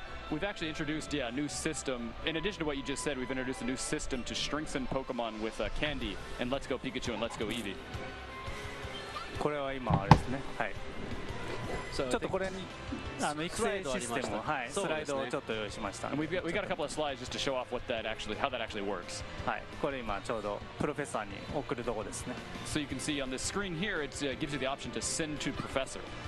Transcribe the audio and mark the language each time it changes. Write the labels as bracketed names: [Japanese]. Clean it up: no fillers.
[English] We've actually introduced a new system. In addition to what you just said, we've introduced a new system to strengthen Pokemon with candy and Let's Go Pikachu and Let's Go Eevee. [Japanese] これは今あれですね。はい。ちょっとこれに育成システムを、はい、スライドをちょっと用意しました。 [English] And we got a couple of slides just to show off how that actually works. [Japanese] はい、これ今ちょうどプロフェッサーに送るとこですね。 [English] So you can see on the screen here, it gives you the option to send to Professor.